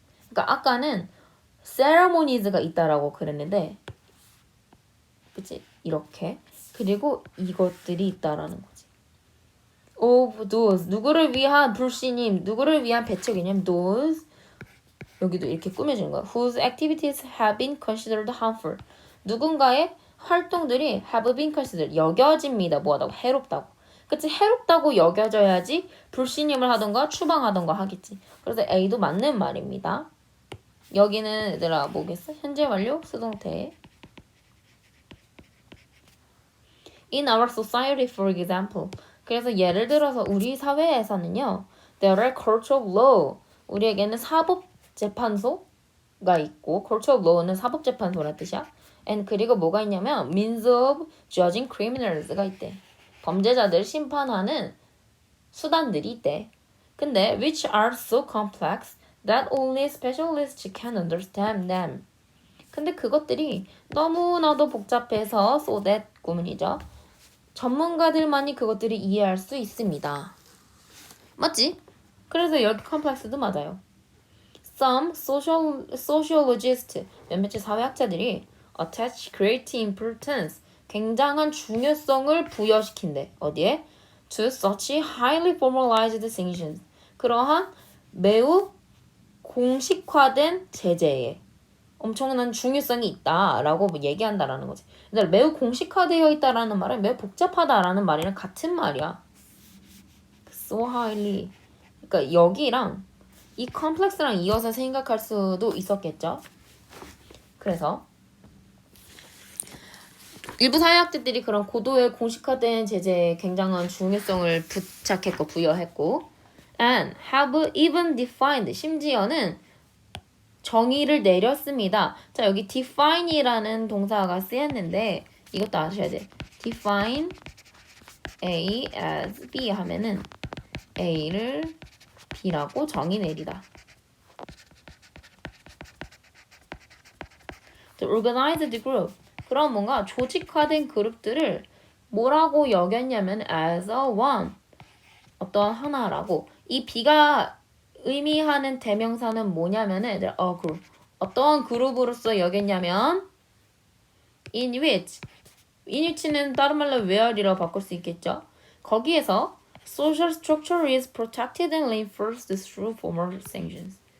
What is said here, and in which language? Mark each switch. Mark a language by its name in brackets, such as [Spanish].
[Korean] 그러니까 아까는 ceremonies가 있다라고 그랬는데, 그치? 이렇게. 그리고 이것들이 있다라는 거지. of those, 누구를 위한 불신임, 누구를 위한 배척이냐면 those, 여기도 이렇게 꾸며주는 거야. [English] whose activities have been considered harmful. [Korean] 누군가의 활동들이 have been considered, 여겨집니다. 뭐하다고? 해롭다고. 그치? 해롭다고 여겨져야지 불신임을 하던가 추방하던가 하겠지. 그래서 A도 맞는 말입니다. 여기는 얘들아 뭐겠어? 현재 완료 수동태. [English] In our society, for example. [Korean] 그래서 예를 들어서 우리 사회에서는요, [English] there are courts of law. [Korean] 우리에게는 사법재판소가 있고, courts of law는 사법재판소란 뜻이야. and 그리고 뭐가 있냐면 [English] means of judging criminals [Korean] 가 있대. 범죄자들 심판하는 수단들이 있대. 근데 [English] which are so complex that only specialists can understand them. [Korean] 근데 그것들이 너무나도 복잡해서 so that 구문이죠. 전문가들만이 그것들을 이해할 수 있습니다. 맞지? 그래서 여기 컴플렉스도 맞아요. [English] Some sociologists, [Korean] 몇몇의 사회학자들이 [English] attach great importance, [Korean] 굉장한 중요성을 부여시킨대. 어디에? [English] To such highly formalized sanctions. [Korean] 그러한 매우 공식화된 제재에 엄청난 중요성이 있다라고 얘기한다라는 거지. 근데 매우 공식화되어 있다라는 말은 매우 복잡하다라는 말이랑 같은 말이야. [English] So highly. [Korean] 그러니까 여기랑 이 컴플렉스랑 이어서 생각할 수도 있었겠죠. 그래서 일부 사회학자들이 그런 고도의 공식화된 제재에 굉장한 중요성을 부착했고 부여했고 [English] and have even defined, [Korean] 심지어는 정의를 내렸습니다. 자, 여기 define이라는 동사가 쓰였는데 이것도 아셔야 돼. define A as B 하면은 A를 B라고 정의 내리다. [English] The organized group. [Korean] 그런 뭔가 조직화된 그룹들을 뭐라고 여겼냐면 as a one. 어떤 하나라고. 이 B가 의미하는 대명사는 뭐냐면은 a group. 어떤 그룹으로서 여겼냐면 in which는 다른 말로 where이라고 바꿀 수 있겠죠. 거기에서 [English] social structure is protected and reinforced through formal sanctions.